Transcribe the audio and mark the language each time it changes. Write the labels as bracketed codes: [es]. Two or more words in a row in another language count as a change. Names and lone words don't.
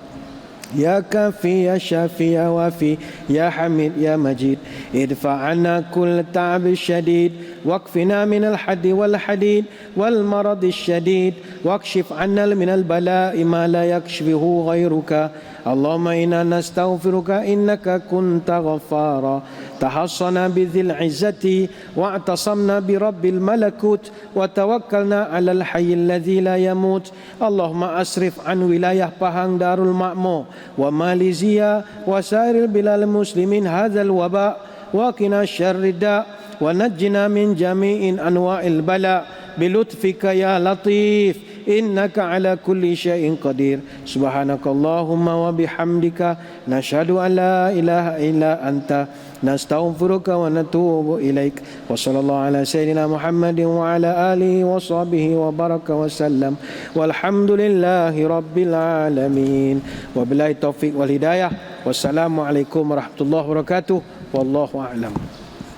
[ar] يا كافي يا شافي يا وافي يا حميد يا مجيد ادفع عنا كل تعب شديد وقنا من الحد والحديد والمرض الشديد واكشف عنا من البلاء ما لا يكشفه غيرك. اللهم إنا نستغفرك إنك كنت غفارا. تحصنا بذي العزة واعتصمنا برب الملكوت وتوكلنا على الحي الذي لا يموت. اللهم اصرف عن ولاية Pahang دار المأمور و Malaysia وسائر بلاد المسلمين هذا الوباء وقنا شر الداء ونجنا من جميع أنواع البلاء بلطفك يا لطيف إنك على كل شيء قدير. سبحانك اللهم وبحمدك نشهد أن لا إله إلا أنت نستغفرك ونتوب إليك. وصلى الله على سيدنا محمد وعلى آله وصحبه وبارك وسلم. والحمد لله رب العالمين. وبالله التوفيق والهداية. والسلام عليكم ورحمة الله وبركاته. والله أعلم.